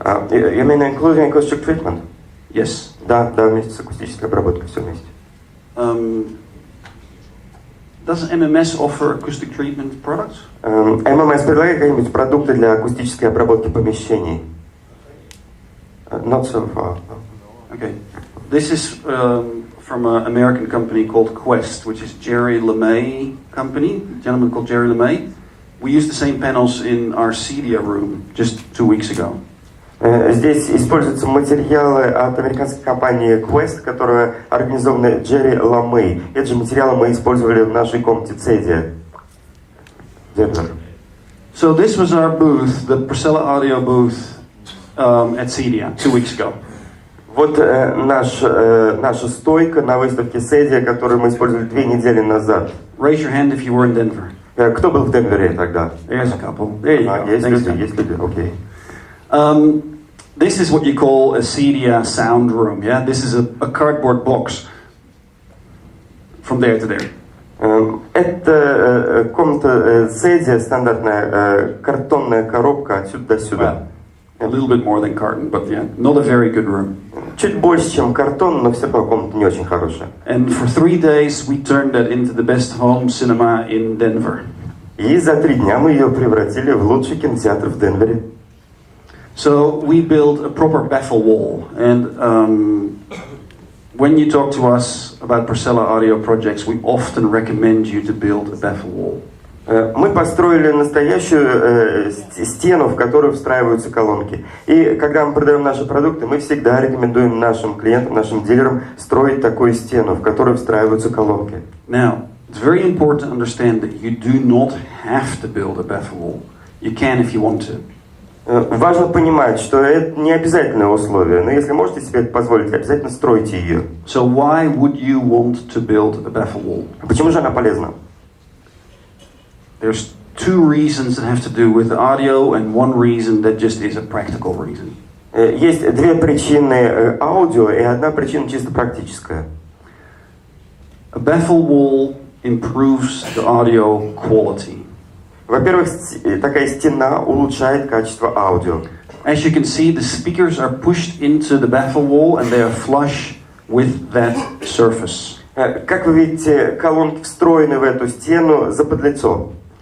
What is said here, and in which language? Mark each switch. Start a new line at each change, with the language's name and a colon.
English: You mean including acoustic treatment? Yes.
Russian: Да, вместе с акустической обработкой, все вместе.
English: Does MMS offer acoustic treatment products?
Russian: MMS предлагает какие-нибудь продукты для акустической обработки помещений?
English: Not so far. Okay. This is from an American company called Quest, which is Jerry LeMay company, a gentleman called Jerry LeMay. We used the same panels in our CEDIA room just 2 weeks ago.
Russian: Здесь используются материалы от американской компании Quest, которая организована Джерри Ламей. Эти же материалы мы использовали в нашей комнате CEDIA.
English: So this was our booth, the Procella audio booth at CEDIA 2 weeks ago.
Russian: Вот наша стойка на выставке CEDIA, которую мы использовали 2 недели назад.
English: Raise your hand if you were in Denver.
Russian: Кто был в Денвере тогда?
English: There's a couple. There you go.
Russian: Есть люди, окей.
English: This is what you call a CEDIA sound room, yeah? This is a cardboard box from there to there.
Russian: Это комната CEDIA, стандартная картонная коробка отсюда до сюда.
English: A little bit more than carton, but yeah, not a very good room.
Russian: Чуть больше, чем картон, но все равно комната не очень хорошая.
English: And for 3 days we turned that into the best home cinema in Denver.
Russian: И за 3 дня мы ее превратили в лучший кинотеатр в Денвере.
English: So we built a proper baffle wall, and when you talk to us about Procella audio projects, we often recommend you to build a baffle wall.
Russian: Мы построили настоящую стену, в которую встраиваются колонки. И когда мы продаем наши продукты, мы всегда рекомендуем нашим клиентам, нашим дилерам строить такую стену, в которую встраиваются колонки.
English: Now, it's very important to understand that you do not have to build a baffle wall. You can if you want to.
Russian: Важно понимать, что это не обязательное условие, но если можете себе это позволить, обязательно стройте ее.
English: So why would you want to build a baffle wall?
Russian: Почему же она полезна?
English: There's 2 reasons that have to do with the audio and 1 reason that just is a practical reason.
Russian: Есть 2 причины аудио и 1 причина чисто практическая.
English: A baffle wall improves the audio quality.
Russian: Во-первых, такая стена улучшает качество аудио.
English: As you can see, the speakers are pushed into the baffle wall and they are flush with that surface.
Russian: Как вы видите, колонки встроены в эту стену заподлицо.